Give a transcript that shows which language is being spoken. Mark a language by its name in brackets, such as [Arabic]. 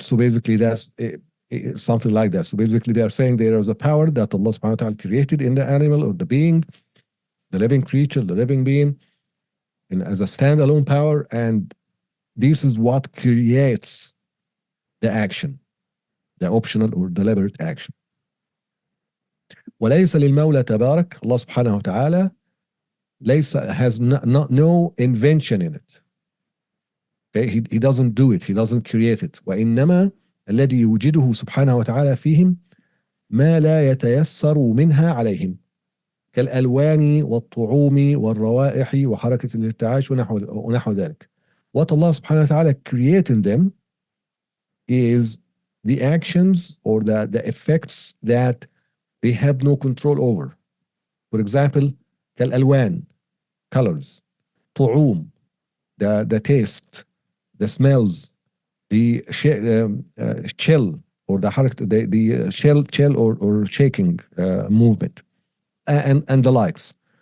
[English] So basically that's something like that. So basically they are saying there is a power that Allah subhanahu wa ta'ala created in the animal or the being, the living creature, the living being, and as a standalone power, and this is what creates the action, the optional or deliberate action. [Arabic] وليس للمولى تبارك, [English] Allah subhanahu wa ta'ala has no invention in it. Okay? He doesn't do it, he doesn't create it. [Arabic] وإنما الذي يوجده سبحانه وتعالى فيهم ما لا يتيسر منها عليهم كالألوان والطعوم والروائح وحركة الارتعاش ونحو ذلك. [English] What Allah subhanahu wa ta'ala created in them is the actions or the effects that they have no control over. For example, كالألوان, colors, طعوم, the taste, the smells, the chill or the chill or shaking movement, and the likes.